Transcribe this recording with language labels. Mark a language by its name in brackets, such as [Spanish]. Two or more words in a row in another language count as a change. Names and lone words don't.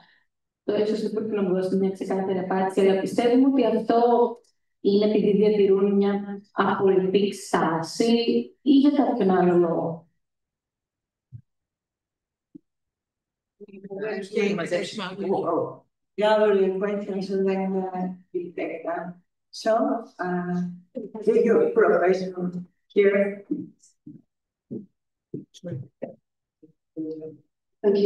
[Greek] Το ίσως δεν πρέπει να μου δώσει μια ξεκάθαρη απάντηση, αλλά πιστεύουμε ότι αυτό είναι επειδή διατηρούν μια απολυτική στάση ή για κάποιον άλλο λόγο. [English] Gather your questions and then we take them. So, give your professional here. Thank you.